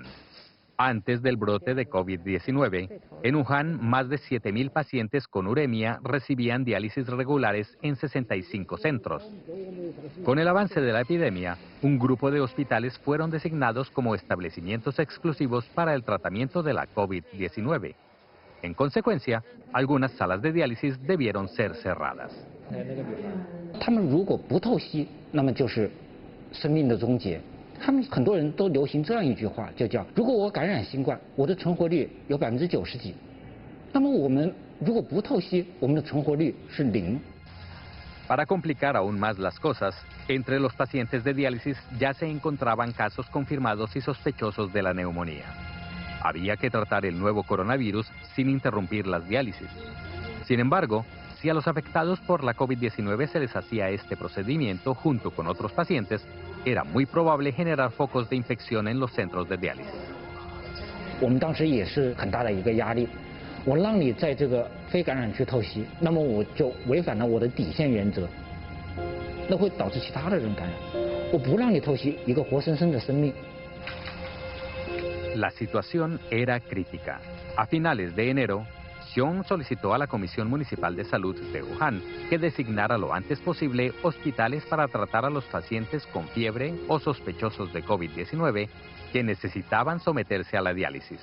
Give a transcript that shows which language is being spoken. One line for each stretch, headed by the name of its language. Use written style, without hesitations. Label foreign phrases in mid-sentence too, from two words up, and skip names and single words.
Spanish: Antes del brote de COVID-19, en Wuhan más de 7.000 pacientes con uremia recibían diálisis regulares en 65 centros. Con el avance de la epidemia, un grupo de hospitales fueron designados como establecimientos exclusivos para el tratamiento de la COVID-19. En consecuencia, algunas salas de diálisis debieron ser cerradas.
Chinese: 他们如果不透析，那么就是生命的终结。他们很多人都流行这样一句话，就叫如果我感染新冠，我的存活率有90%几，那么我们如果不透析，我们的存活率是0。
Spanish: Para complicar aún más las cosas, entre los pacientes de diálisis ya se encontraban casos confirmados y sospechosos de la neumonía. Había que tratar el nuevo coronavirus sin interrumpir las diálisis. Sin embargo, si a los afectados por la COVID-19 se les hacía este procedimiento junto con otros pacientes, era muy probable generar focos de infección en los centros de diálisis.
Chinese: 我们当时也是很大的一个压力，我让你在这个非感染区透析，那么我就违反了我的底线原则，那会导致其他的人感染。我不让你透析一个活生生的生命。
Spanish: La situación era crítica. A finales de enero, Xiong solicitó a la Comisión Municipal de Salud de Wuhan que designara lo antes posible hospitales para tratar a los pacientes con fiebre o sospechosos de COVID-19 que necesitaban someterse a la diálisis.